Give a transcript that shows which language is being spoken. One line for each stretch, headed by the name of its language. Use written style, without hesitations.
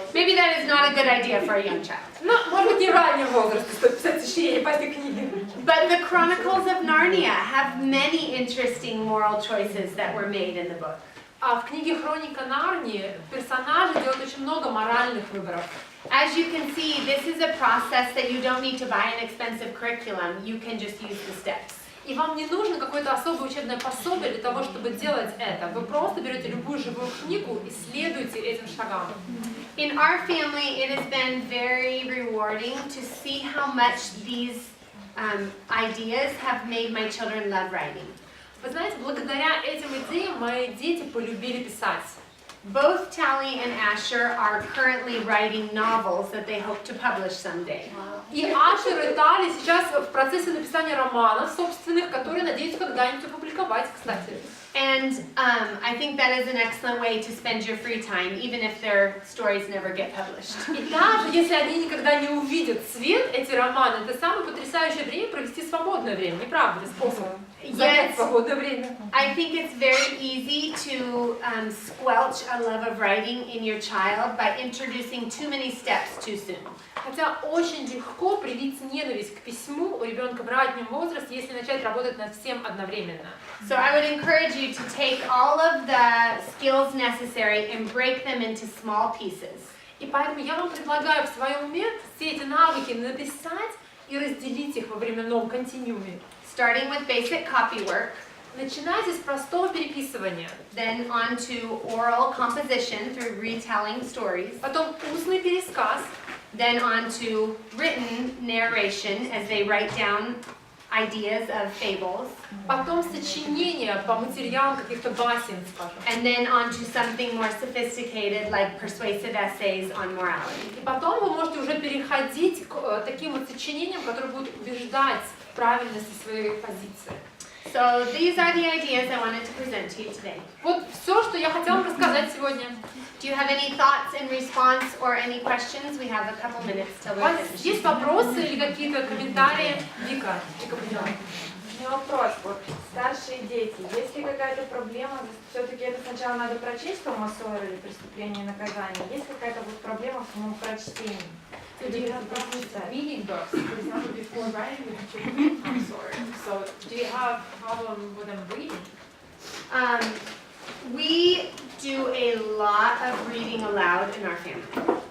English: Maybe that is not a good idea for a young child.
Russian: Ну, может быть, не в раннем возрасте стоит писать сочинение по этой книге.
English: But the Chronicles of Narnia have many interesting moral choices that were made in the book.
Russian: А в книге «Хроника Нарнии» персонажи делают очень много моральных выборов.
English: As you can see, this is a process that you don't need to buy an expensive curriculum. You can just use the steps.
Russian: И вам не нужно какое-то особое учебное пособие для того, чтобы делать это. Вы просто берете любую живую книгу и следуете этим шагам.
English: In our family, it has been very rewarding to see how much these ideas have made my children love writing.
Russian: Вы знаете, благодаря этим идеям мои дети полюбили писать.
English: Both Tally and Asher are currently writing novels that they hope to publish someday.
Russian: И Ашер и Тали сейчас в процессе написания романов собственных, которые надеются когда-нибудь опубликовать, кстати.
English: And I think that is an excellent way to spend your free time, even if their stories never get published.
Russian: И даже если они никогда не увидят свет, эти романы, это самое потрясающее время провести свободное время, не правда ли, способ занять свободное время?
English: I think it's very easy to squelch a love of writing in your child by introducing too many steps too soon.
Russian: Хотя очень легко привить ненависть к письму у ребенка в раннем возрасте, если начать работать над всем одновременно.
English: So I would encourage you to take all of the skills necessary and break them into small pieces.
Russian: И поэтому я вам предлагаю в своем уме все эти навыки написать и разделить их во временном континууме.
English: Starting with basic copy work,
Russian: начинайте с простого переписывания,
English: then on to oral composition through retelling stories,
Russian: потом устный пересказ,
English: then on to written narration as they write down ideas of fables,
Russian: потом сочинение по материалам каких-то басен, скажем,
English: and then on to something more sophisticated like persuasive essays on morality.
Russian: и потом вы можете уже переходить к таким вот сочинениям, которые будут убеждать в правильности своей позиции.
English: So these are the ideas I wanted to present to you today.
Russian: Вот все, что я хотела вам рассказать сегодня.
English: Do you have any thoughts in response or any questions? We have a couple minutes till
Russian: У
English: we're
Russian: вас
English: finished.
Russian: есть вопросы или какие-то комментарии? Вика, поняла. У меня вопрос. Вот старшие дети, есть ли какая-то проблема? Все-таки это сначала надо прочесть Тома Сойера или «Преступление и наказание». Есть какая-то вот проблема в самом прочтении?
English: So do you have problems reading books, for example, before writing with children? I'm sorry. So do you have problem with them reading? We do a lot of reading aloud in our family.